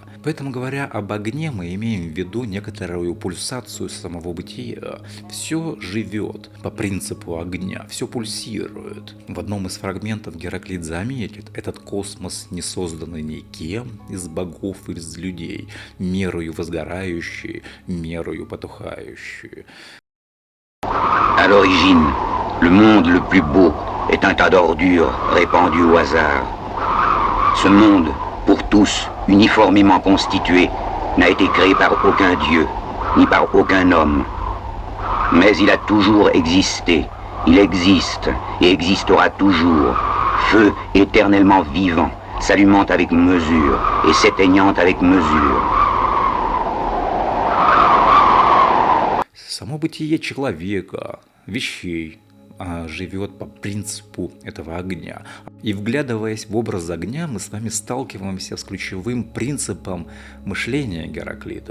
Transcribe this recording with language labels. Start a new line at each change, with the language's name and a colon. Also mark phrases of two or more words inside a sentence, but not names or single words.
Russian: Поэтому, говоря об огне, мы имеем в виду некоторую пульсацию самого бытия. Все живет по принципу огня, все пульсирует. В одном из фрагментов Гераклит заметит, этот космос не созданный никем из богов или из людей, мерою возгорающий, мерою потухающий.
French: À l'origine, le monde le plus beau est un tas d'ordures répandues au hasard. Ce monde, pour tous, uniformément constitué, n'a été créé par aucun dieu, ni par aucun homme. Mais il a toujours existé, il existe et existera toujours, feu éternellement vivant, s'allumant avec mesure et s'éteignant avec mesure.
Russian: Само бытие человека, вещей, живет по принципу этого огня. И вглядываясь в образ огня, мы с вами сталкиваемся с ключевым принципом мышления Гераклита.